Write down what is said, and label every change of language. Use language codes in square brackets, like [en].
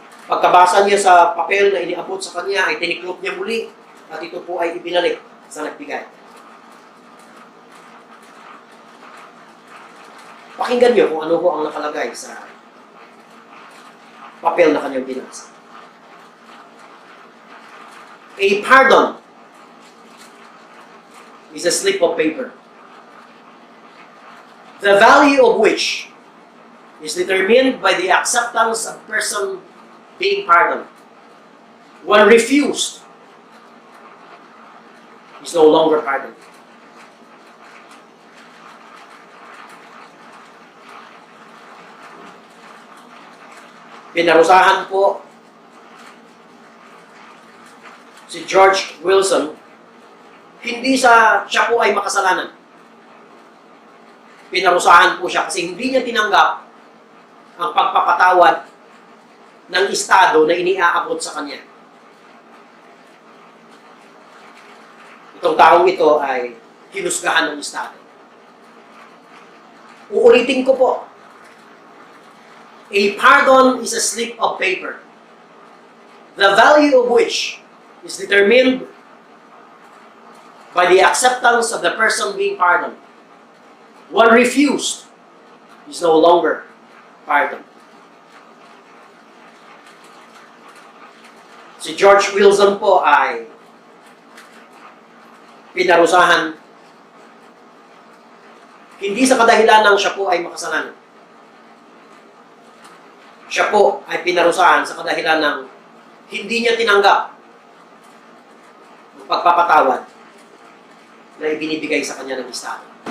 [tl] Pagkabasa niya sa papel na iniabot sa kanya, ay tiniklop niya muli at ito po ay ibinalik sa nagbigay. Pakinggan niyo kung ano po ang nakalagay sa papel na kanyang binasa. [en] A pardon is a slip of paper, the value of which is determined by the acceptance of person being pardoned. When refused, is no longer pardoned. [tl] Pinarusahan po si George Wilson, hindi siya po ay makasalanan. Pinarusahan po siya kasi hindi niya tinanggap ang pagpapatawad ng estado na iniaabot sa kanya. Itong taong ito ay hinusgahan ng estado. Uulitin ko po. [en] A pardon is a slip of paper, the value of which is determined by the acceptance of the person being pardoned. When refused, is no longer pardoned. [tl] Si George Wilson po ay pinarusahan hindi sa kadahilan ng siya po ay makasalanan. Siya po ay pinarusahan sa kadahilan ng hindi niya tinanggap ang pagpapatawad na ibinibigay sa kanya ng estado.